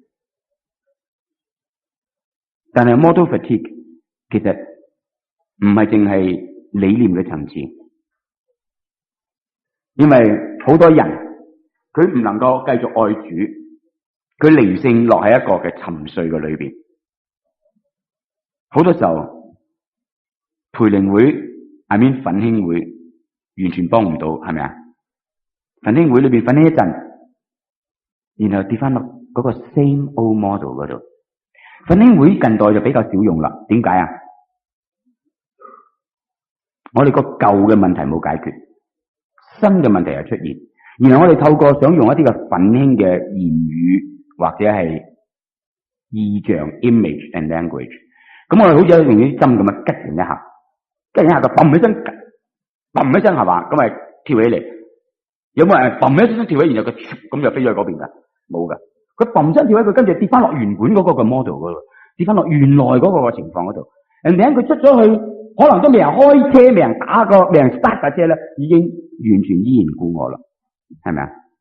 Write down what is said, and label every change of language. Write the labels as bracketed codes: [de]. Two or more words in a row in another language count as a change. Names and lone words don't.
[yue] 但係 [en] model fatigue [yue] 其實唔係淨係理念嘅層次，因為好多人佢唔能夠繼續愛主，佢靈性落喺一個嘅沉睡嘅裏邊。好多時候培靈會奮興會完全幫唔到，係咪啊？奮興會裏邊奮興一陣，然後跌翻落嗰個 [en] same old model [yue] 嗰度。奮興會近代就比較少用啦，點解啊？我哋個舊嘅問題冇解決，新嘅問題又出現，然後我哋透過想用一啲嘅奮興嘅言語或者係意象 [en] image and language， [yue] 咁我哋好似用啲針咁樣吉人一下，吉人一下就嘣起身，嘣一聲係嘛，咁咪跳起嚟。有冇人嘣一聲跳起，然後佢咁就飛咗去嗰邊噶？冇噶，佢嘣聲跳起，佢跟住跌翻落原本嗰個嘅 model 嗰度，跌翻落原來嗰個嘅情況嗰度。人哋佢出咗去可能都未人開車，未人打過，未人 start 架車咧，已經完全依然故我啦，係咪啊？